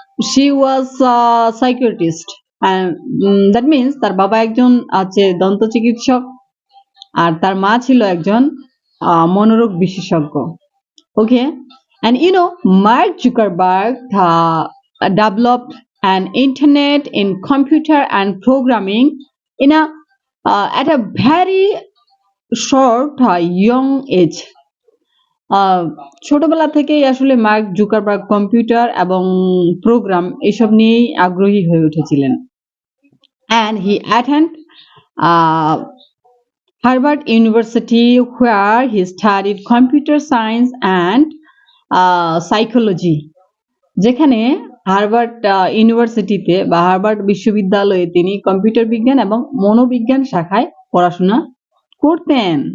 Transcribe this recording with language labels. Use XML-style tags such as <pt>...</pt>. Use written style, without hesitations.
<en>She was a psychiatrist, and that means</en> <bn>তার বাবা একজন আছে দন্ত চিকিৎসক আর তার মা ছিল একজন মনোরোগ বিশেষজ্ঞ।</bn> <en>Okay, and Mark Zuckerberg developed an internet in computer and programming in a at a very short young age.</en> <bn>ছোটবেলা থেকেই আসলে মার্ক জুকারবার্গ কম্পিউটার এবং প্রোগ্রাম এসব নিয়েই আগ্রহী হয়ে উঠেছিলেন।</bn> <en>And he attended Harvard University, where he studied computer science and psychology.</en> <bn>যেখানে হার্ভার্ড ইউনিভার্সিটিতে বা হার্ভার্ড বিশ্ববিদ্যালয়ে তিনি কম্পিউটার বিজ্ঞান এবং মনোবিজ্ঞান শাখায় পড়াশোনা করতেন।</bn>